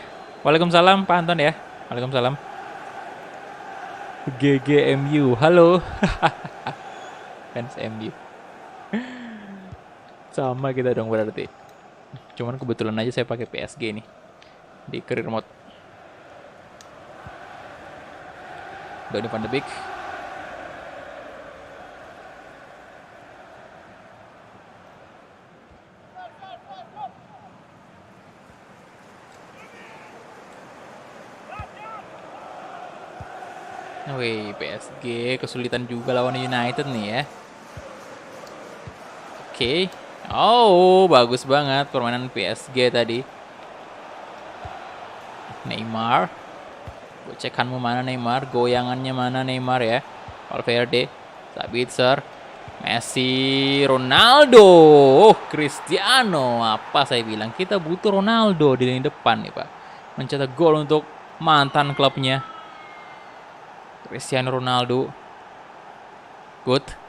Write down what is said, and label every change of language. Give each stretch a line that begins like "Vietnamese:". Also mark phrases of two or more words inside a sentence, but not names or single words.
Indonesian: Waalaikumsalam Pak Anton ya. Waalaikumsalam. GGMU. Halo. Fans MU. Sama kita dong berarti. Cuman kebetulan aja saya pakai PSG nih di career mode. Donny van de Beek. Wih, PSG kesulitan juga lawan United nih ya. Oke. Bagus banget permainan PSG tadi. Neymar. Gocekanmu mana Neymar? Goyangannya mana Neymar ya? Valverde. Sabitzer. Messi. Ronaldo. Cristiano. Apa saya bilang? Kita butuh Ronaldo di lini depan nih Pak. Mencetak gol untuk mantan klubnya. Cristiano Ronaldo. Good.